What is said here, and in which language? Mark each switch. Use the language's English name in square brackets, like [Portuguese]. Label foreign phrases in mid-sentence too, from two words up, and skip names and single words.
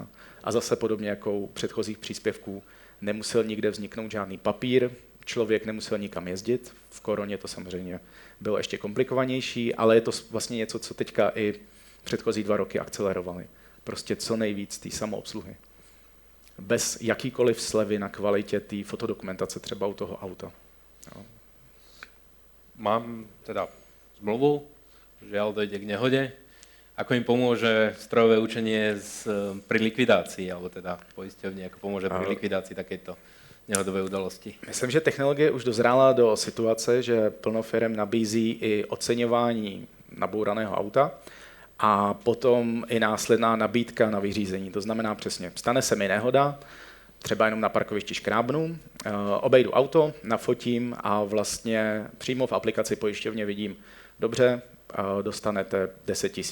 [Czech] A zase podobně jako u předchozích příspěvků nemusel nikde vzniknout žádný papír, člověk nemusel nikam jezdit, v koroně to samozřejmě bylo ještě komplikovanější, ale je to vlastně něco, co teďka i předchozí 2 roky akcelerovali. Prostě co nejvíc té samoobsluhy. Bez jakýkoliv slevy na kvalitě té fotodokumentace třeba u toho auta. Jo. [Slovak] Mám teda zmluvu, žiaľ dojde k nehode. Ako im pomôže strojové učenie pri likvidácii, alebo teda poisťovne, ako pomôže pri likvidácii takejto nehodové udalosti? [Czech] Myslím, že technologie už dozrála do situace, že plno firem nabízí i oceňování nabouraného auta a potom i následná nabídka na vyřízení. To znamená přesně, stane se mi nehoda, třeba jenom na parkovišti škrábnu, obejdu auto, nafotím a vlastně přímo v aplikaci pojišťovně vidím, dobře, dostanete 10 000.